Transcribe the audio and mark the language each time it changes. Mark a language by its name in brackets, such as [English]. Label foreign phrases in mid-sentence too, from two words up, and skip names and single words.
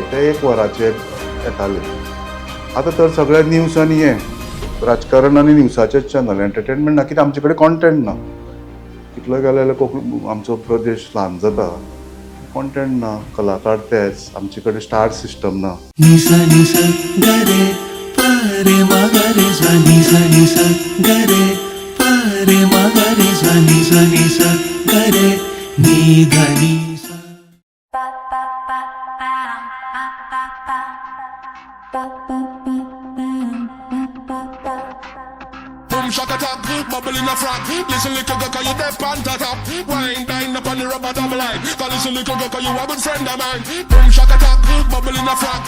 [Konkani] ते 1 वराचेर येताले. आतां तर सगळ्या न्यूज आनी हें राजकारण आनी न्यूजाचेच चॅनल. एंटरटेनमेंट ना, कित्याक आमचे कडेन कॉन्टेंट ना. कितलो गेले जाल्यार कोंकणी आमचो प्रदेश ल्हान जाता, कॉन्टेंट ना, कलाकार तेच, आमचे कडेन [English] star system [Konkani] ना. नि सा नि सा ग रे प रे म ग रे सा नि सा ग रे प रे म ग रे सा नि सा ग रे नि ध नि सा. [English] Boom shaka top, bubble in a frock. Listen little girl, 'cause you deaf on the top. Wine down up on the rubber double line. 'Cause listen little girl, 'cause you a good friend of mine. Boom shaka top, bubble in a frock.